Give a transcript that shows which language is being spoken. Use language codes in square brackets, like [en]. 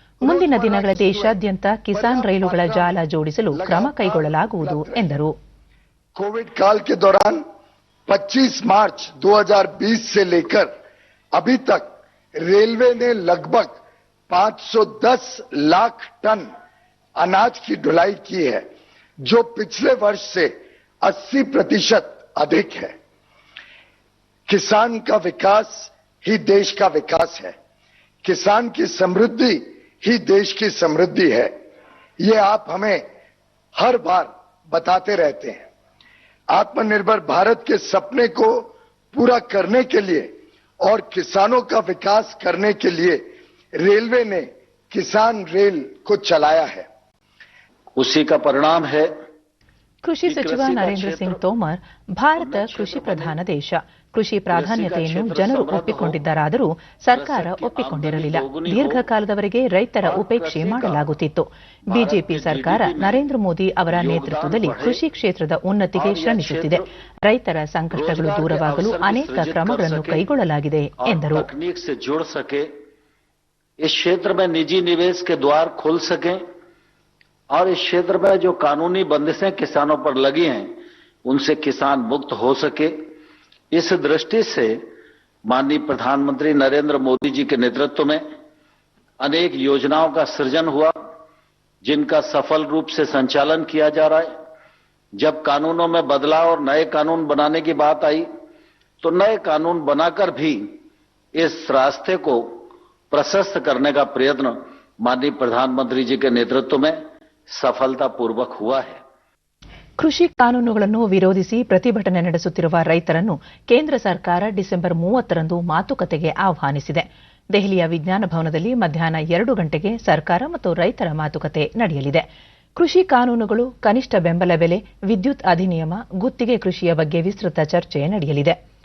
[kn] ಮುಂದಿನ ದಿನಗಳ ದೇಶಾದ್ಯಂತ ಕಿಸಾನ್ ರೈಲುಗಳ ಜಾಲ ಜೋಡಿಸಲು ಕ್ರಮ ಕೈಗೊಳ್ಳಲಾಗುವುದು ಎಂದರು. [hi] कोविड काल के दौरान 25 मार्च 2020 से लेकर अभी तक रेलवे ने लगभग 510 लाख टन अनाज की ढुलाई की है, जो पिछले वर्ष से 80% अधिक है. किसान का विकास ही देश का विकास है. किसान की समृद्धि ही देश की समृद्धि है. ये आप हमें हर बार बताते रहते हैं. आत्मनिर्भर भारत के सपने को पूरा करने के लिए और किसानों का विकास करने के लिए रेलवे ने किसान रेल को चलाया है. उसी का परिणाम है. [kn] ಕೃಷಿ ಸಚಿವ ನರೇಂದ್ರ ಸಿಂಗ್ ತೋಮರ್, ಭಾರತ ಕೃಷಿ ಪ್ರಧಾನ ದೇಶ. ಕೃಷಿ ಪ್ರಾಧಾನ್ಯತೆಯನ್ನು ಜನರು ಒಪ್ಪಿಕೊಂಡಿದ್ದರಾದರೂ ಸರ್ಕಾರ ಒಪ್ಪಿಕೊಂಡಿರಲಿಲ್ಲ. ದೀರ್ಘಕಾಲದವರೆಗೆ ರೈತರ ಉಪೇಕ್ಷೆ ಮಾಡಲಾಗುತ್ತಿತ್ತು. ಬಿಜೆಪಿ ಸರ್ಕಾರ ನರೇಂದ್ರ ಮೋದಿ ಅವರ ನೇತೃತ್ವದಲ್ಲಿ ಕೃಷಿ ಕ್ಷೇತ್ರದ ಉನ್ನತಿಗೆ ಶ್ರಮಿಸುತ್ತಿದೆ. ರೈತರ ಸಂಕಷ್ಟಗಳು ದೂರವಾಗಲು ಅನೇಕ ಕ್ರಮಗಳನ್ನು ಕೈಗೊಳ್ಳಲಾಗಿದೆ ಎಂದರು. [hi] इस क्षेत्र में निजी निवेश के द्वार खुल सके और इस क्षेत्र में जो कानूनी बंदिशें किसानों पर लगी हैं उनसे किसान मुक्त हो सके. इस दृष्टि से माननीय प्रधानमंत्री नरेंद्र मोदी जी के नेतृत्व में अनेक योजनाओं का सृजन हुआ, जिनका सफल रूप से संचालन किया जा रहा है. जब कानूनों में बदलाव और नए कानून बनाने की बात आई तो नए कानून बनाकर भी इस रास्ते को प्रशस्त करने का प्रयत्न माननीय प्रधानमंत्री जी के नेतृत्व में सफलतापूर्वक हुआ है. [kn] ಕೃಷಿ ಕಾನೂನುಗಳನ್ನು ವಿರೋಧಿಸಿ ಪ್ರತಿಭಟನೆ ನಡೆಸುತ್ತಿರುವ ರೈತರನ್ನು ಕೇಂದ್ರ ಸರ್ಕಾರ ಡಿಸೆಂಬರ್ 30ರಂದು ಮಾತುಕತೆಗೆ ಆಹ್ವಾನಿಸಿದೆ. ದೆಹಲಿಯ ವಿಜ್ಞಾನ ಭವನದಲ್ಲಿ ಮಧ್ಯಾಹ್ನ 2 ಗಂಟೆಗೆ ಸರ್ಕಾರ ಮತ್ತು ರೈತರ ಮಾತುಕತೆ ನಡೆಯಲಿದೆ. ಕೃಷಿ ಕಾನೂನುಗಳು, ಕನಿಷ್ಠ ಬೆಂಬಲ ಬೆಲೆ, ವಿದ್ಯುತ್ ಅಧಿನಿಯಮ, ಗುತ್ತಿಗೆ ಕೃಷಿಯ ಬಗ್ಗೆ ವಿಸ್ತೃತ ಚರ್ಚೆ ನಡೆಯಲಿದೆ.